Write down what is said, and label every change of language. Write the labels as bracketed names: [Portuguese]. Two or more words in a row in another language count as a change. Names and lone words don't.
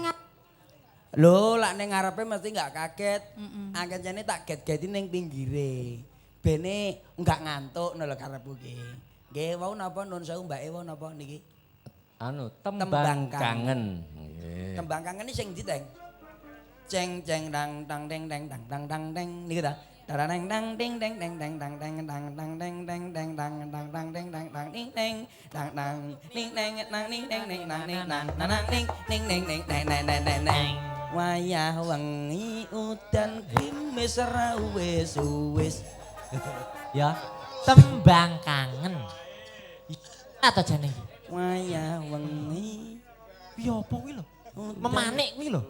[Javanese] Lho, lak ning ngarepe mesti enggak kaget. Angkene tak get-geti ning pinggire. Bene enggak ngantuk lho karepku ki. Nggih, wau napa nun sewu mbake wau napa niki? Tembang Tembang kangen. Nggih. Tembang kangen iki sing ndi, Teng? Ceng ceng dang dang deng deng dang dang dang deng niku ta. Darang dang ding deng deng deng dang deng dang dang deng deng deng dang dang dang deng dang dang ding deng dang dang ning deng nang ning deng ning nang ning nang nang ning ning ning ning neng neng neng neng neng. Wayah wengi udan krimis ra wis. Ya, tembang kangen. Atau jane iki? Wayah wengi. Piye apa kuwi lho? Memanik kuwi lho.